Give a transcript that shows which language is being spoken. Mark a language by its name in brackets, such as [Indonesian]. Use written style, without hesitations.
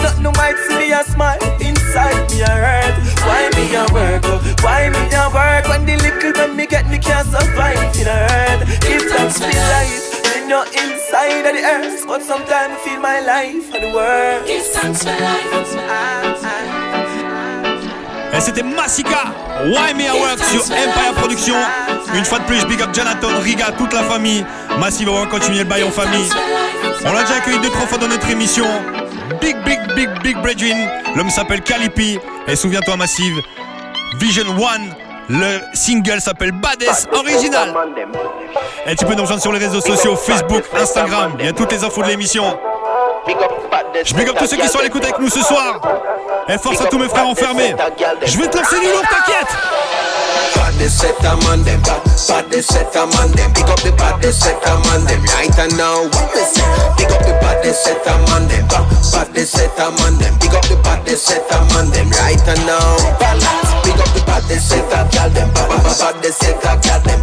[English] Not no might see me a smile, inside me a hurt. Why me a work? Why me a work? When the little when me get, me can't survive in a hurt. Give thanks for life. Me no inside of the earth, but sometimes I feel my life for the world. Give thanks for life. [French] Et c'était Massika, Why Me I Work sur Empire Productions. Une fois de plus, big up Jonathan, Riga, toute la famille. Massive, on va continuer le bail en famille. On l'a déjà accueilli 2-3 fois dans notre émission. Big Brethren. L'homme s'appelle Calipi. Et souviens-toi, Massive, Vision One, le single s'appelle Baddest Original. Et tu peux nous rejoindre sur les réseaux sociaux, Facebook, Instagram. Il y a toutes les infos de l'émission. Je big up tous ceux qui sont à l'écoute avec nous ce soir. Et force à tous mes frères enfermés. Je vais te lancer du lourd, t'inquiète. [English] Baddest set a man them, baddest set a man them. Pick up the baddest set a man them. Right and now, what me say? Pick up the baddest set a man them, baddest set a man them. Pick up the baddest set a man them. Right and now, balance. Pick up the baddest set a gal them, baddest set a gal them.